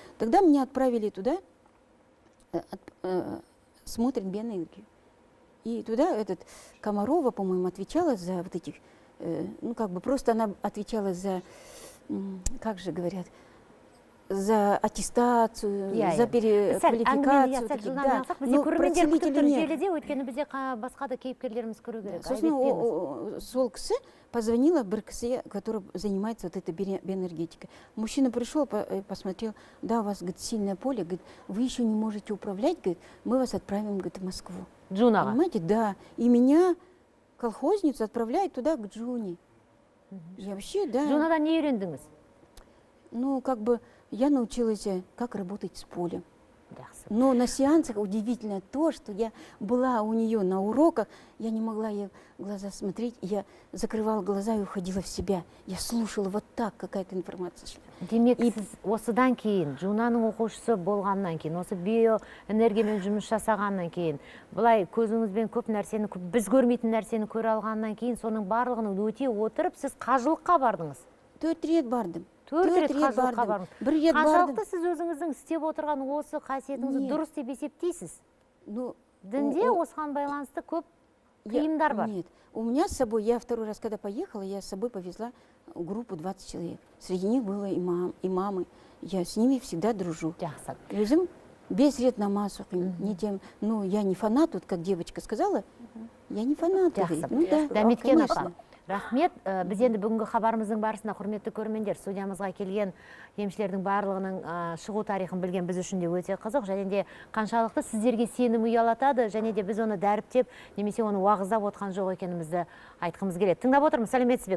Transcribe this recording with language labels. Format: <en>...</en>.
<ru>Тогда меня отправили туда, смотрит биоэнергию. И туда Комарова, по-моему, отвечала за вот этих, ну как бы просто она отвечала за, как же говорят, за аттестацию, за переквалификацию.</ru> <kk>Бізде көрермендер күтіп тұр желіде, өйткені бізде басқа да кейіпкерлеріміз көру керек. Сосын сол кісі</kk> <ru>позвонила</ru> <kk>бір кісіге,</kk> <ru>который занимается вот этой биоэнергетикой. Мужчина пришел, посмотрел, да, у вас, говорит, сильное поле, говорит, вы еще не можете управлять, говорит, мы вас отправим, говорит, в Москву.</ru> <kk>Джунаға?</kk> <ru>Понимаете, да. И меня, колхозницу, отправляют туда, к Джуне. Я вообще, да.</ru> <kk>Джунадан не үйрендіңіз?</kk> <ru>Ну, как бы, я научилась, как работать с полем. Но на сеансах удивительно то, что я была у нее на уроках, я не могла ей в глаза смотреть, я закрывала глаза и уходила в себя. Я слушала вот так, какая-то информация шла.</ru> <kk>Демек, сіз осыдан кейін, жунаның оқушысы болғаннан кейін, осы биоэнергиямен жұмыс жасағаннан кейін, бұлай көзіңізбен көп нәрсені, біз көрмейтін нәрсені көре алғаннан кейін, соның барлығын өте отырып, сіз қажылыққа бардыңыз? 4 рет бардым. 4 рет қажылыққа бардыңыз. Бір рет бардым. Қаншалықты сіз өзіңіздің істеп отырған осы қасиетіңізді дұрыс деп есептейсіз? Дінде осыған байланысты көп қиындар бар.</kk> <ru>Нет, у меня с собой, я второй раз, когда поехала, я с собой повезла группу 20 человек. Среди них было имамы. Я с ними всегда дружу.</ru> <kk>Өзім без рет намаз оқимын.</kk> <ru>Не тем, ну, я не фанат, вот как девочка сказала, я не фанат. Ну да,</ru> <kk>Дәметкен апа. Рахмет, біз енді бүгінгі хабарымыздың барысында, құрметті көрермендер, студиямызға келген емшілердің барлығының шығу тарихын білген біз үшін де өте қызық, және де қаншалықты сіздерге сенім ұялатады, және де біз оны дәріптеп, немесе оны уағыздап отқан жоқ екенімізді айтқымыз келеді. Тыңдап отырмыз, сәлеметсіз бе?</kk>